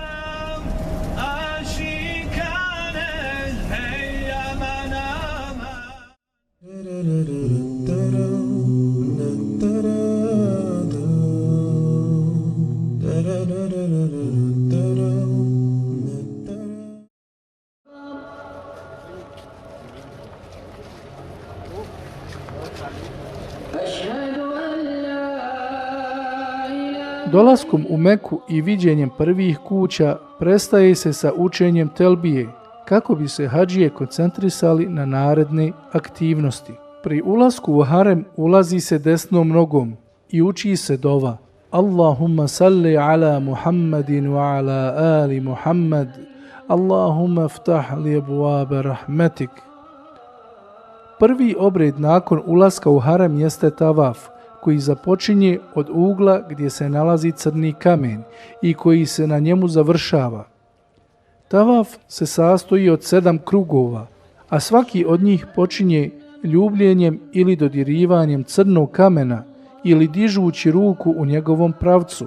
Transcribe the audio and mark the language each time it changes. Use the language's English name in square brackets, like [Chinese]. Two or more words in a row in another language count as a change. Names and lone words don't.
[Bosnian] Dolaskom u Meku i viđenjem prvih kuća prestaje se sa učenjem telbije, kako bi se hadžije koncentrisali na naredne aktivnosti. Pri ulasku u harem ulazi se desnom nogom i uči se dova [Arabic] اللهم صل على محمد وعلى آل محمد اللهم افتح لي أبواب رحمتك. [Bosnian] Prvi obred nakon ulaska u harem jeste tavaf, koji započinje od ugla gdje se nalazi crni kamen i koji se na njemu završava. Tavaf se sastoji od 7 krugova, a svaki od njih počinje ljubljenjem ili dodirivanjem crnog kamena ili dižući ruku u njegovom pravcu.